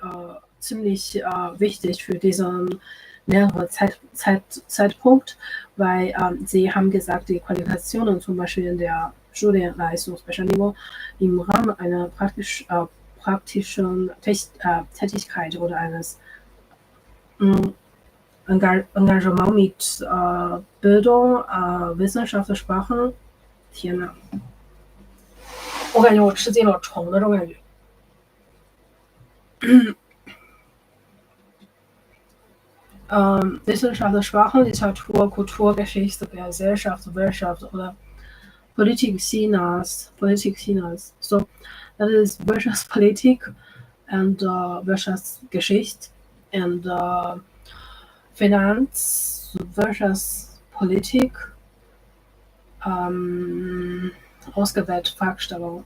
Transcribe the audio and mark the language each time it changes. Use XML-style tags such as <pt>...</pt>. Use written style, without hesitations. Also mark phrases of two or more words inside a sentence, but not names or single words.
<de>wichtig für diesen näheren Zeitpunkt, weil Sie haben gesagt, die Qualifikationen zum Beispiel in der Studienleistungsbescheinigung im Rahmen einer praktischen Tätigkeit oder eines Engagement mit Bildung, Wissenschaft, Sprachen，</de> <zh>天哪！我感觉我吃进了虫的这种感觉。</zh> <de>Wissenschaft, Sprachen, Literatur, Kultur, Geschichte, Gesellschaft, Wirtschaft oder Politik Chinas.</de> <en>So, that is Wirtschaftspolitik and Wirtschaftsgeschichte and</en> <de>Finanz, Wirtschaftspolitik, ausgewählte Fragestellung.</de>